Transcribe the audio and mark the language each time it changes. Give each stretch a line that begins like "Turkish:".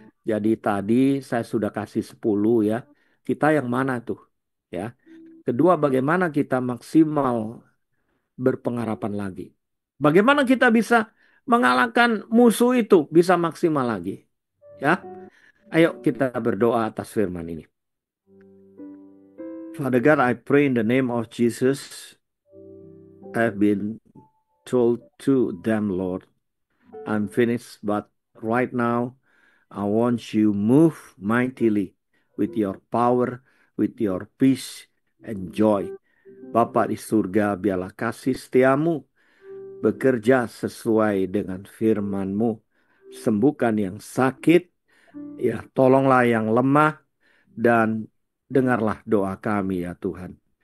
Indonesian: Jadi tadi saya sudah kasih 10 ya. Kita yang mana tuh? Ya. Kedua, bagaimana kita maksimal berpengharapan lagi? Bagaimana kita bisa mengalahkan musuh itu bisa maksimal lagi? Ya. Ayo kita berdoa atas firman ini.
English: Father God, I pray in the name of Jesus. I've been told to them, Lord, I'm finished, but right now I want you move mightily with your power, with your peace and joy.
Indonesian: Bapa di surga, biarlah kasih setiamu bekerja sesuai dengan firman-Mu. Sembuhkan yang sakit, ya tolonglah yang lemah, dan dengarlah doa kami ya Tuhan.